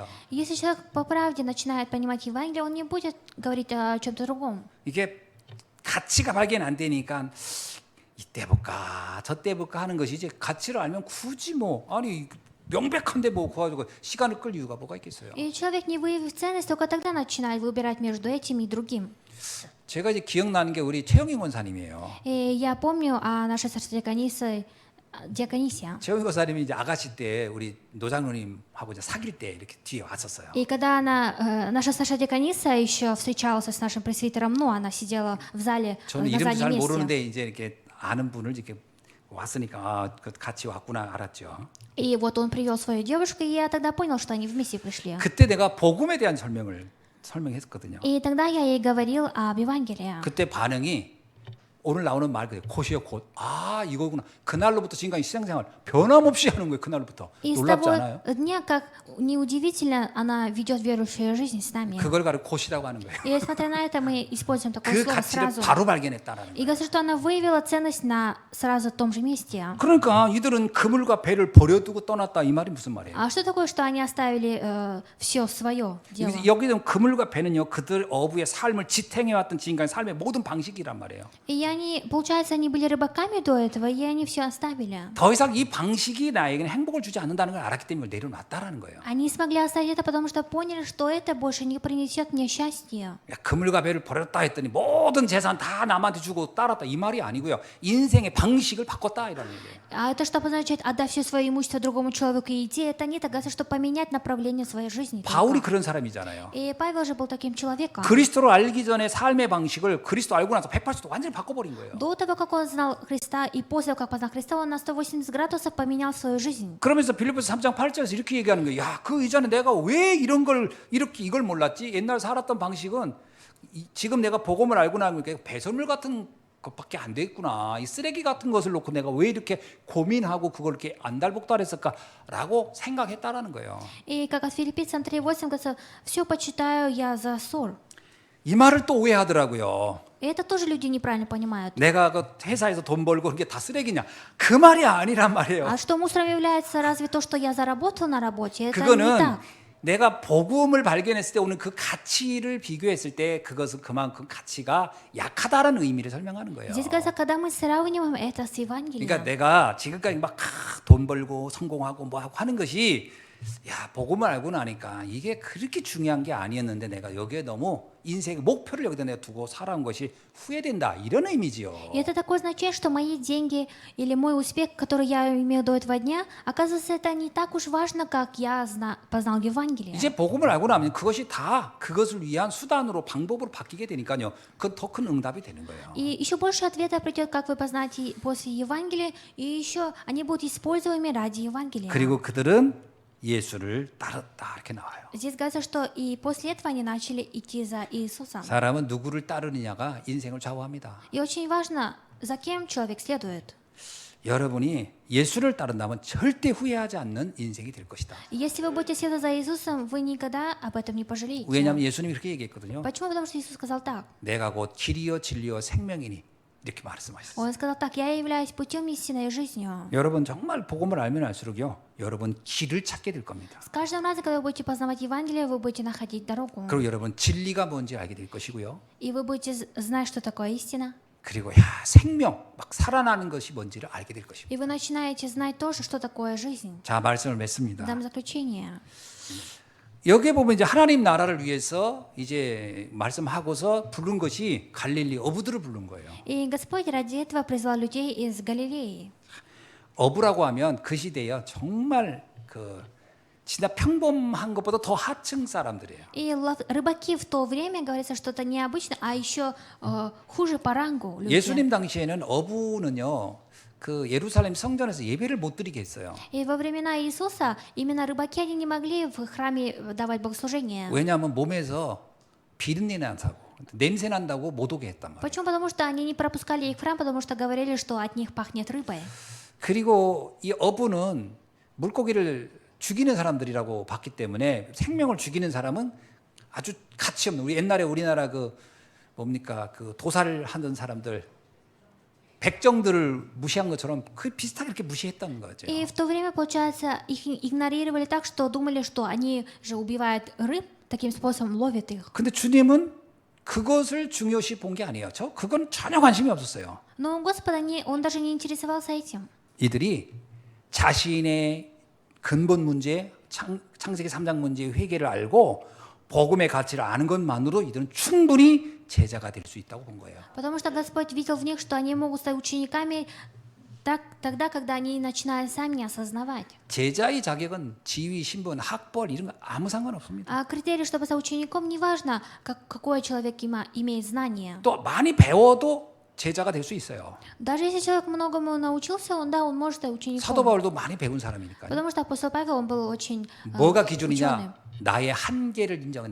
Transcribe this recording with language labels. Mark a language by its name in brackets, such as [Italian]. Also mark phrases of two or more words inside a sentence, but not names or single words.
[Russian] Если человек по правде начинает понимать Евангелие, он не будет говорить о чем-то другом. [Korean] 이게 가치가 발견 안 되니까 이때 볼까 저때 볼까 하는 것이지 가치를 알면 굳이 아니 명백한데 구하고 시간을 끌 이유가 뭐가 있겠어요. [Russian] И человек, не выявив ценность, только тогда начинает выбирать между этим и другим. [Korean] 제가 이제 기억나는 게 우리 최영희 권사님이에요. [Russian] И я помню о нашей сарсодиаконисе Диаконисия. [Korean] 최영희 권사님이 이제 아가씨 때 우리 노장로님하고 이제 사귈 때 이렇게 뒤에 왔었어요. [Russian] И когда наша Саша Диакониса еще встречалась с нашим пресвитером, она сидела в зале [Korean] 저는 [Russian] на [Korean] 이름도 잘 [Russian] заднем месте. [Korean] 모르는데 이제 이렇게 아는 분을 이렇게 왔으니까 같이 왔구나 알았죠. [Russian] И вот он привел свою девушку, и я тогда понял, что они вместе пришли. [Korean] 그때 내가 복음에 대한 설명했거든요. [Russian] И тогда я ей говорил об Евангелии. [Korean] 그때 반응이 오늘 나오는 말 그대로 곧이요 곧. 이거구나. 그날로부터 지금까지 신앙생활 변함없이 하는 거예요. 그날로부터. [Russian] И с [Korean] 놀랍지 [Russian] того [Korean] 않아요? [Russian] дня, как неудивительно, она ведет верующую жизнь с нами. [Korean] 그걸 가지고 곧이라고 하는 거예요. [Russian] И несмотря на это, мы используем такое [Korean] 그 [Russian] слово [Korean] 가치를 [Russian] сразу. [Korean] 바로 발견했다라는 [Russian] И [Korean] 거예요. [Russian] говорится, что она выявила ценность на сразу том же месте. [Korean] 그러니까 이들은 그물과 배를 버려두고 떠났다 이 말이 무슨 말이에요? [Russian] А что такое, что они оставили все свое дело? [Korean] 여기는 그물과 배는요 그들 어부의 삶을 지탱해왔던 지금까지 삶의 모든 방식이란 말이에요. [Russian] И я они, получается, они были рыбаками до этого, и они все оставили. [Korean] 더 이상 이 방식이 나에게는 행복을 주지 않는다는 걸 알았기 때문에 내려놨다라는 거예요. [Russian] Они смогли оставить это, потому что поняли, что это больше не принесет мне счастья. [Korean] 야, 그물과 배를 버렸다 했더니 모든 재산 다 남한테 주고 따랐다 이 말이 아니고요. 인생의 방식을 바꿨다 이라는 얘기예요. [Russian] А это что обозначает отдав все свое имущество другому человеку и идти? Это нет, оказывается, что поменять направление своей жизни. [Korean] 바울이 [Russian] только. [Korean] 그런 사람이잖아요. [Russian] И Павел же был таким человеком. [Korean] 그리스도를 알기 전에 삶의 방식을 그리스도 알고 나서 180도 완전히 바꿔버린 거예요. [Russian] До того, как он знал Христа, и после того, как познал Христа, он на 180 градусов поменял свою жизнь. [Korean] 그러면서 빌립보서 3장 8절에서 이렇게 얘기하는 거예요. 야, 그 이전에 내가 왜 이런 걸 이렇게 이걸 몰랐지? 옛날 살았던 방식은 지금 내가 복음을 알고 나니까 배설물 같은 것밖에 안 돼 있구나. 이 쓰레기 같은 것을 놓고 내가 왜 이렇게 고민하고 그걸 이렇게 안달복달했을까라고 생각했다라는 거예요. [Russian] И как от Филиппийцам 3:8 говорится, все почитаю я за ссор. [Korean] 이 말을 또 오해하더라고요. [Russian] И это тоже люди неправильно понимают. [Korean] 내가 그 회사에서 돈 벌고 그게 다 쓰레기냐? 그 말이 아니란 말이에요. [Russian] А что мусором является разве то, что я заработал на работе? Это не [Korean] 그거는 [Russian] так. [Korean] 내가 복음을 발견했을 때 오는 그 가치를 비교했을 때 그것은 그만큼 가치가 약하다라는 의미를 설명하는 거예요. [Russian] Здесь говорится, когда мы сравниваем это с [Korean] 그러니까 [Russian] Евангелием. [Korean] 내가 지금까지 막 돈 벌고 성공하고 뭐 하고 하는 것이 야 복음을 알고 나니까 이게 그렇게 중요한 게 아니었는데 내가 여기에 너무 인생의 목표를 여기다 내가 두고 살아온 것이 후회된다 이런 의미지요. [Russian] И это такое означает, что мои деньги или мой успех, который я имел до этого дня, оказывается, это не так уж важно, как я познал Евангелие. [Korean] 이제 복음을 알고 나면 그것이 다 그것을 위한 수단으로 방법으로 바뀌게 되니까요. 그건 더 큰 응답이 되는 거예요. [Russian] И еще больше ответа придет, как вы познаете после Евангелия, и еще они будут используемы ради Евангелия. [Korean] 그리고 그들은 예수를 따랐다 이렇게 나와요. [Russian] Здесь говорится, что и после этого они начали идти за Иисусом. [Korean] 사람은 누구를 따르느냐가 인생을 좌우합니다. [Russian] И очень важно, за кем человек следует. [Korean] 여러분이 예수를 따른다면 절대 후회하지 않는 인생이 될 것이다. [Russian] И если вы будете следовать за Иисусом, вы никогда об этом не пожалеете. [Korean] 왜냐하면 예수님이 그렇게 얘기했거든요. [Russian] Почему? Потому что Иисус сказал так. [Korean] 내가 곧 길이요 진리요 생명이니 이렇게 말씀하셨어요. [Russian] Он сказал так, я являюсь путем истиной и жизнью. [Korean] 여러분 정말 복음을 알면 알수록요. 여러분 길을 찾게 될 겁니다. [Russian] С каждым разом, когда вы будете познавать Евангелие, вы будете находить дорогу. [Korean] 그리고 여러분 진리가 뭔지 알게 될 것이고요. [Russian] И вы будете знать, что такое истина. [Korean] 그리고 야 생명 막 살아나는 것이 뭔지를 알게 될 것입니다. [Russian] И вы начинаете знать тоже, что такое жизнь. [Korean] 자 말씀을 맺습니다. [Russian] Дам заключение. [Korean] 여기에 보면 이제 하나님 나라를 위해서 이제 말씀하고서 부른 것이 갈릴리 어부들을 부른 거예요. [Russian] И Господь ради этого призвал людей из Галилеи. [Korean] 어부라고 하면 그 시대에 정말 그 진짜 평범한 것보다 더 하층 사람들이에요. [Russian] И рыбаки в то время, говорится, что-то необычное, а еще хуже по рангу люди. [Korean] 예수님 당시에는 어부는요. 그 예루살렘 성전에서 예배를 못 드리게 했어요. [Russian] И во времена Иисуса именно рыбаки они не могли в храме давать богослужение. [Korean] 왜냐하면 몸에서 비린내 나고 냄새 난다고 못 오게 했단 말이에요. [Russian] Почему? Потому что они не пропускали их в храм, потому что говорили, что от них пахнет рыбой. [Korean] 그리고 이 어부는 물고기를 죽이는 사람들이라고 봤기 때문에 생명을 죽이는 사람은 아주 가치 없는 우리 옛날에 우리나라 그 뭡니까 그 도살을 하던 사람들 백정들을 무시한 것처럼 그 비슷하게 이렇게 무시했던 거죠. [Russian] И в то время, получается, их игнорировали так, что думали, что они же убивают рыб, таким способом ловят их. [Korean] 근데 주님은 그것을 중요시 본 게 아니에요. 그건 전혀 관심이 없었어요. [Russian] Но Господа он даже не интересовался этим. [Korean] 이들이 자신의 근본 문제, 창세기 3장 문제의 회개를 알고 복음의 가치를 아는 것만으로 이들은 충분히 제자가 될 수 있다고 본 거예요. [Russian] Потому что Господь видел в них, что они могут стать учениками тогда, когда они начинают сами осознавать. [Korean] 제자의 자격은 지위, 신분, 학벌 이런 거 아무 상관없습니다. [Russian] А критерий, чтобы стать учеником, не важно, какой человек имеет знания. [Korean] 또 많이 배워도 제자가 될 수 있어요. [Russian] Даже если человек многому научился, он может стать учеником. [Korean] 사도 바울도 많이 배운 사람이니까요. [Russian] Потому что апостол Павел, он был очень [Korean] 뭐가 [Russian] ученым. [Korean] 기준이냐? 나의 한계를 인정해.